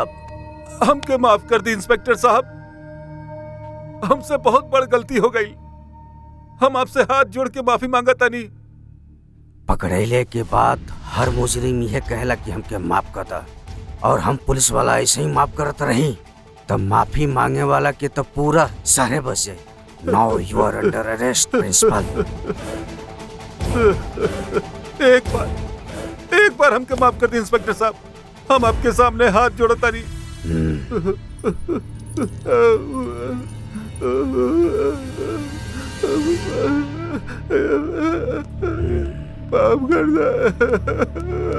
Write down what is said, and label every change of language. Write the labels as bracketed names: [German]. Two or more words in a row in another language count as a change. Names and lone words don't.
[Bhojpuri] हमके माफ कर दी इंस्पेक्टर साहब, हमसे बहुत बड़ गलती हो गई। हम आपसे हाथ जोड़ के माफी मांगता नहीं। पकड़ेले के बाद हर मुजरिम यह कहला कि हमके माफ करता, और हम पुलिस वाला ऐसे ही माफ करत रही, तब माफी मांगे वाला के तो पूरा सारे बचे। [English] Now you are under arrest principal. [Bhojpuri] एक बार हमके माफ कर दी इंस्पेक्टर साहब, हम आपके सामने हाथ जोड़ता नहीं। माफ कर दे।